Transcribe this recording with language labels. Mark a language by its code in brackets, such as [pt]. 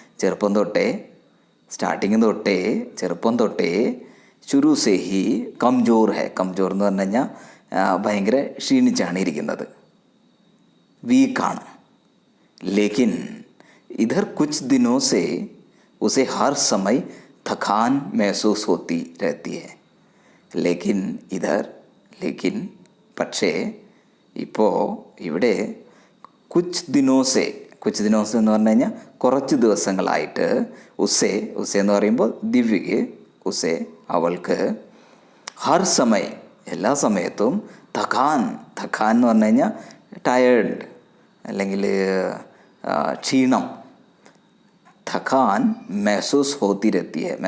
[ml] ചെറുപ്പം തൊട്ടേ [hi] शुरू से ही कमज़ोर है. [ml] കംജോർ എന്ന് പറഞ്ഞു കഴിഞ്ഞാൽ ഭയങ്കര ക്ഷീണിച്ചാണ് ഇരിക്കുന്നത്, വീക്കാണ്. [hi] लेकिन इधर कुछ दिनों से उसे हर समय थकान महसूस होती रहती है. [ml] लेकिन പക്ഷേ ഇപ്പോൾ ഇവിടെ കുച്ച് ദിനോസെ എന്ന് പറഞ്ഞു കഴിഞ്ഞാൽ കുറച്ച് ദിവസങ്ങളായിട്ട് ഉസെ എന്ന് പറയുമ്പോൾ ദിവ്യക്ക്, അവൾക്ക് ഹർ സമയ എല്ലാ സമയത്തും തഖാൻ എന്ന് പറഞ്ഞു കഴിഞ്ഞാൽ ടയേർഡ് അല്ലെങ്കിൽ ക്ഷീണം, [hi] തഖാൻ മെഹസൂസ് ഹോത്തി രത്തി ഹെ.